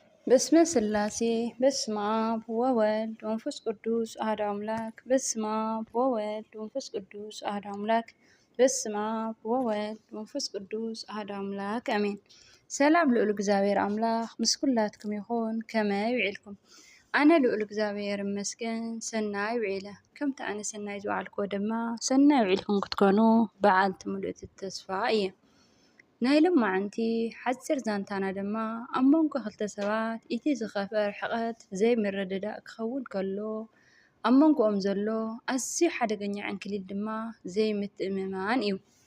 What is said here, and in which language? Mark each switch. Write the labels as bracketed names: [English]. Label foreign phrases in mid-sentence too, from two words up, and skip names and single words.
[Geez] በስመ ስላሴ በስመ አብ ወወልድ ወመንፈስ ቅዱስ አሐዱ አምላክ። በስመ አብ ወወልድ ወመንፈስ ቅዱስ አሐዱ አምላክ። በስመ አብ ወወልድ ወመንፈስ ቅዱስ አሐዱ አምላክ አሜን። [Tigrinya] ሰላም ልዑል እግዚአብሔር አምላክ ምስ ኩላትኩም ይኹን። ከመይ ውዒልኩም? ኣነ ልዑል እግዚአብሔር ይመስገን ሰናይ ውዒለ። ከምቲ ኣነ ሰናይ ዝወዓልክዎ ድማ ሰናይ ውዒልኩም ክትኮኑ በዓልቲ ሙሉእቲ ተስፋ እየ። ናይ ሎማዓንቲ ሓፂር ዛንታና ድማ ኣብ መንጎ ክልተ ሰባት እቲ ዝኸፍአ ርሕቐት ዘይምርድዳእ ክኸውን ከሎ ኣብ መንጎኦም ዘሎ ኣዝዩ ሓደገኛ ዕንክሊል ድማ ዘይምትእምማን እዩ።